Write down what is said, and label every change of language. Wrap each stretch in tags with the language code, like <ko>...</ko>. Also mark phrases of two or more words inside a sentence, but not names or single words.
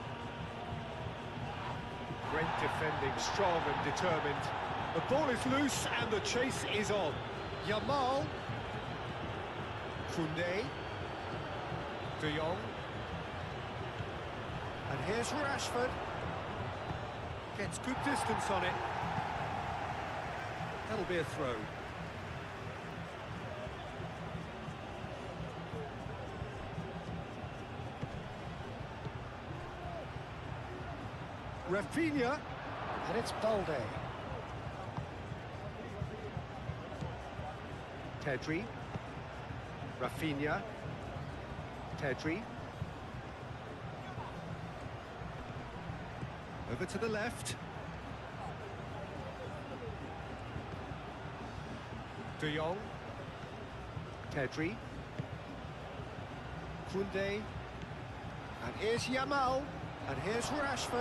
<en>Great defending, strong and determined. The ball is loose and the chase is on. Yamal. Koundé. De Jong. And here's Rashford. Gets good distance on it. That'll be a throw. Rafinha. And it's Balde. Pedri. Rafinha. Pedri. Over to the left. De Jong. Pedri. Koundé. And here's Yamal. And here's Rashford.</en>